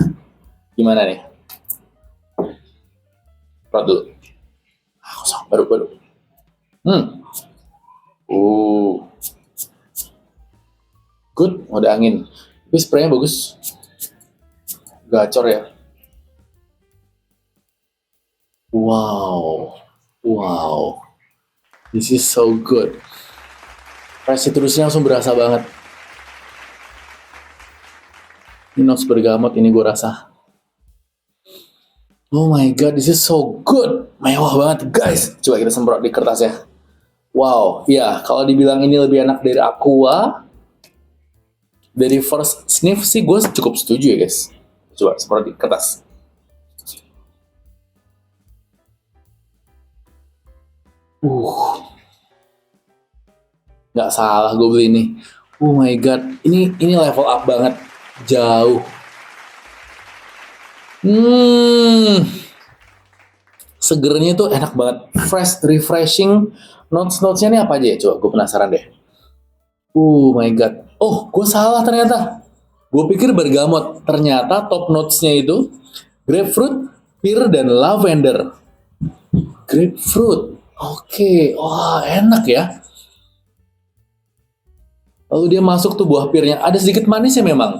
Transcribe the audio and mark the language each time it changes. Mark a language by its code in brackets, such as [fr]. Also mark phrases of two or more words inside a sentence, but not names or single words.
[id] Gimana nih? Prot dulu. Baru. Good, ada angin. Tapi spraynya bagus. Gacor ya. Wow. [en] This is so good. [id] Fresh citrusnya langsung berasa banget. Ini notes bergamot ini gue rasa. [en] Oh my god, this is so good. [id] Mewah banget guys. Coba kita semprot di kertas ya. Wow, ya kalau dibilang ini lebih enak dari Aqua, dari [en] first sniff [id] sih gue cukup setuju ya guys. Coba semprot di kertas. Nggak salah gue beli ini. [en] Oh my god, [id] ini [en] level up [id] banget, jauh. Segernya tuh enak banget, [en] fresh, refreshing. [id] Notes-notesnya ini apa aja ya? Coba gue penasaran deh. [en] Oh my god, [id] oh gue salah ternyata. Gue pikir bergamot, ternyata [en] top notesnya [id] itu grapefruit, pear, dan lavender. Grapefruit, oke, wah enak ya. Lalu dia masuk tuh buah pirnya, ada sedikit manisnya memang.